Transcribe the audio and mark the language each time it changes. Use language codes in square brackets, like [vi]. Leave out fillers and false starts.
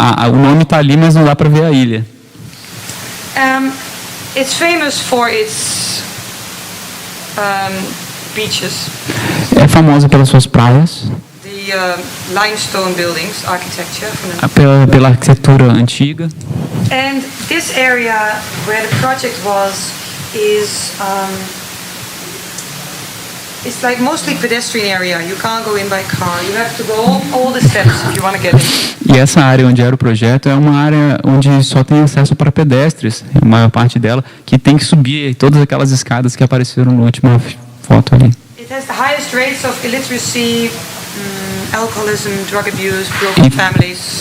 [pt] O nome está ali, mas não dá para ver a ilha. [en] It's famous for its beaches, [pt] É famosa pelas suas praias, [en] the limestone buildings, architecture. [pt] pela arquitetura antiga. [en] And this area where the project was is it's like mostly pedestrian area. You can't go in by car. You have to go all the steps if you want to get in. [pt] E essa área onde era o projeto é uma área onde só tem acesso para pedestres, a maior parte dela, que tem que subir todas aquelas escadas que apareceram na última foto ali. [en] It has the highest rates of illiteracy, alcoholism, drug abuse, broken families.